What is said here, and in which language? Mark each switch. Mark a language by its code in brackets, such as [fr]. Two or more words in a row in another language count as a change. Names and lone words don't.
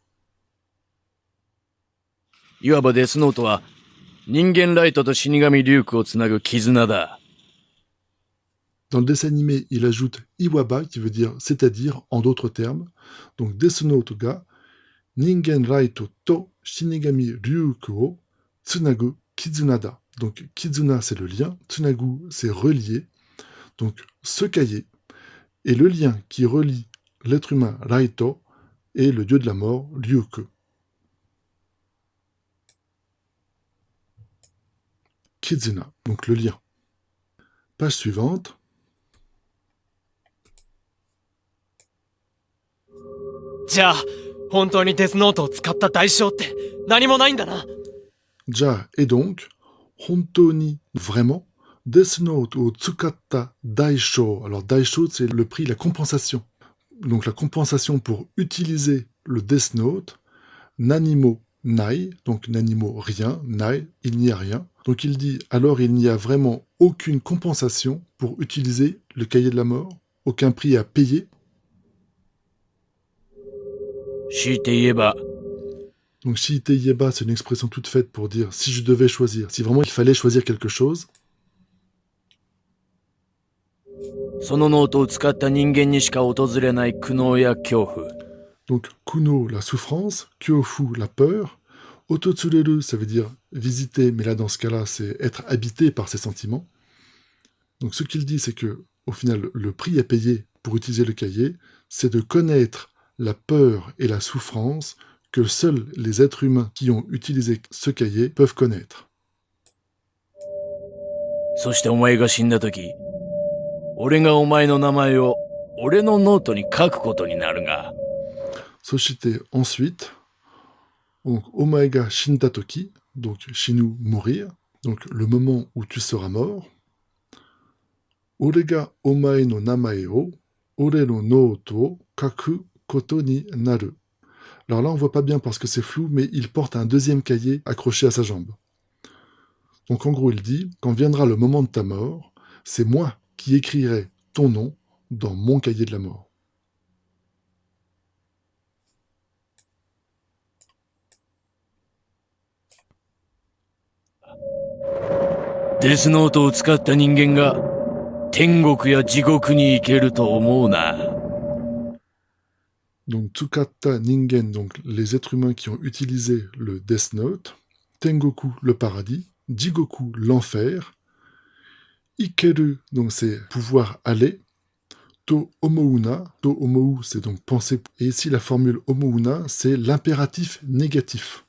[ja] いわばデスノートは人間ライトと死神リュークをつなぐ絆だ。 [fr] Dans le dessin animé, il ajoute Iwaba, qui veut dire c'est-à-dire, en d'autres termes. Donc, [ja] デスノートが人間ライトと死神リュークをつなぐ絆だ. [fr] Donc, Kizuna, c'est le lien. Tsunagu, c'est relier. Donc, ce cahier est le lien qui relie l'être humain Raito et le dieu de la mort, Ryuku. Kizuna, donc le lien. Page suivante. [ja] じゃあ本当にデスノートを使った代償って何もないんだな。 [fr] じゃあ、et donc, 本当に vraiment, [ja] デスノートを使った代償. [fr] Alors daisho, c'est le prix, la compensation. Donc la compensation pour utiliser le Death Note, [ja] 何もない, [fr] donc nanimo rien, nai, il n'y a rien. Donc il dit, alors il n'y a vraiment aucune compensation pour utiliser le cahier de la mort, aucun prix à payer. [ja] 強いて言えば、 [fr] Donc [ja] 強いて言えば, [fr] c'est une expression toute faite pour dire si je devais choisir, si vraiment il fallait choisir quelque chose. [ja] そのノートを使った人間にしか訪れない苦悩や恐怖。 [fr] Donc, kuno, la souffrance, kyofu, la peur. Ototsureru, ça veut dire visiter, mais là, dans ce cas-là, c'est être habité par ses sentiments. Donc, ce qu'il dit, c'est que, au final, le prix à payer pour utiliser le cahier, c'est de connaître la peur et la souffrance que seuls les êtres humains qui ont utilisé ce cahier peuvent connaître. [ja] そしてお前が死んだ時、俺がお前の名前を俺のノートに書くことになるが。 [fr] Soshite, ensuite, donc [ja] お前が死んだ時, [fr] donc Shinu, mourir, donc le moment où tu seras mort. [ja] 俺がお前の名前を、俺のノートを書くことになる. [fr] Alors là, on voit pas bien parce que c'est flou, mais il porte un deuxième cahier accroché à sa jambe. Donc en gros, il dit, quand viendra le moment de ta mort, c'est moi qui écrirai ton nom dans mon cahier de la mort. [ja] デスノートを使った人間が天国や地獄に行けると思うな。 [fr] Donc [ja] 使った人間, [fr] donc les êtres humains qui ont utilisé le Death Note, Tengoku, le paradis, Jigoku, l'enfer, Ikeru, donc c'est pouvoir aller, [ja] と思うな、と思う, [fr] c'est donc penser, et ici la formule Omouna, c'est l'impératif négatif.